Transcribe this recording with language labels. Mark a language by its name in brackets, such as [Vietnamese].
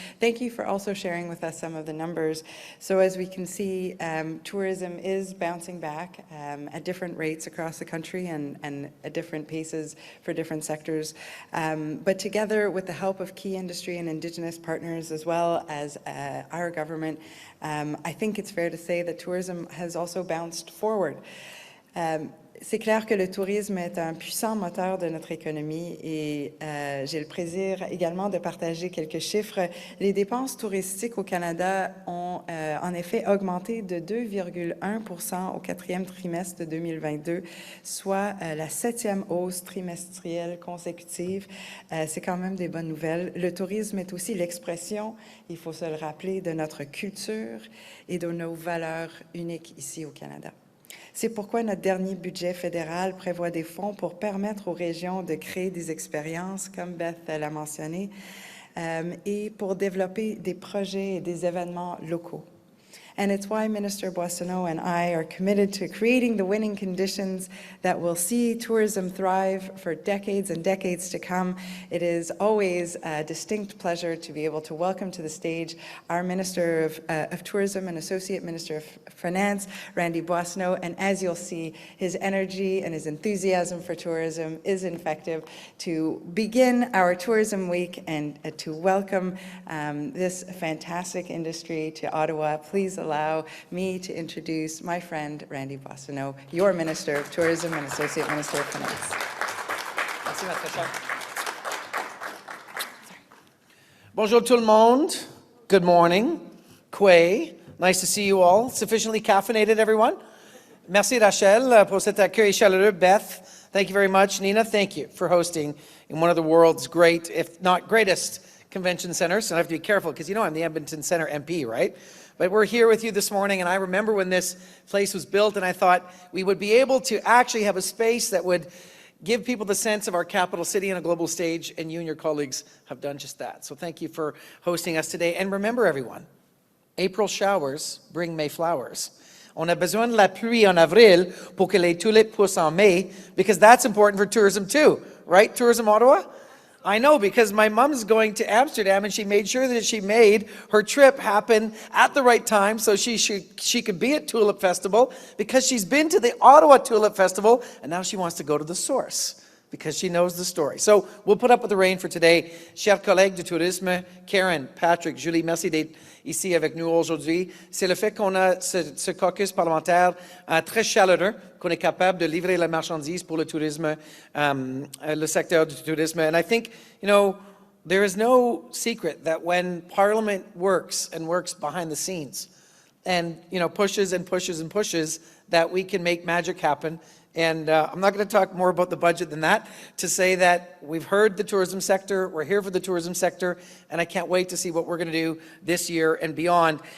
[English] Thank you for also sharing with us some of the numbers. So as we can see, tourism is bouncing back at different rates across the country and at different paces for different sectors. But together with the help of key industry and Indigenous partners, as well as our government, I think it's fair to say that tourism has also bounced forward. [French] C'est clair que le tourisme est un puissant moteur de notre économie et j'ai le plaisir également de partager quelques chiffres. Les dépenses touristiques au Canada ont en effet augmenté de 2,1% au quatrième trimestre de 2022, soit la 7e hausse trimestrielle consécutive. C'est quand même des bonnes nouvelles. Le tourisme est aussi l'expression, il faut se le rappeler, de notre culture et de nos valeurs uniques ici au Canada. C'est pourquoi notre dernier budget fédéral prévoit des fonds pour permettre aux régions de créer des expériences, comme Beth l'a mentionné, et pour développer des projets et des événements locaux. [English] And it's why Minister Boissonnault and I are committed to creating the winning conditions that will see tourism thrive for decades and decades to come. It is always a distinct pleasure to be able to welcome to the stage our Minister of Tourism and Associate Minister of Finance, Randy Boissonnault, and as you'll see, his energy and his enthusiasm for tourism is infective to begin our Tourism Week and to welcome this fantastic industry to Ottawa. Please allow me to introduce my friend Randy Boissonnault, your Minister of Tourism and Associate Minister of Finance. [French] Merci, Mme Kressler. Bonjour tout le monde. [English] Good morning. Kwe. Nice to see you all. Sufficiently caffeinated, everyone? [French] Merci, Rachel, pour cet accueil chaleureux. [English] Beth, thank you very much. Nina, thank you for hosting in one of the world's great, if not greatest, convention centers. And I have to be careful because you know I'm the Edmonton Centre MP, right? But we're here with you this morning, and I remember when this place was built, and I thought we would be able to actually have a space that would give people the sense of our capital city on a global stage, and you and your colleagues have done just that. So thank you for hosting us today. And remember, everyone, April showers bring May flowers. [French] On a besoin de la pluie en avril pour que les tulipes poussent en mai, [English] because that's important for tourism too, right, Tourism Ottawa? I know, because my mom's going to Amsterdam and she made sure that she made her trip happen at the right time so she could be at Tulip Festival, because she's been to the Ottawa Tulip Festival and now she wants to go to the source because she knows the story. So we'll put up with the rain for today. [French] Chers collègues du tourisme, Karen, Patrick, Julie, merci d'être ici avec nous aujourd'hui. C'est le fait qu'on a ce caucus parlementaire très chaleureux, qu'on est capable de livrer la marchandise pour le tourisme, le secteur du tourisme. [English] And I think, you know, there is no secret that when Parliament works and works behind the scenes and, you know, pushes and pushes and pushes, that we can make magic happen. And I'm not going to talk more about the budget than that, to say that we've heard the tourism sector, we're here for the tourism sector, and I can't wait to see what we're going to do this year and beyond.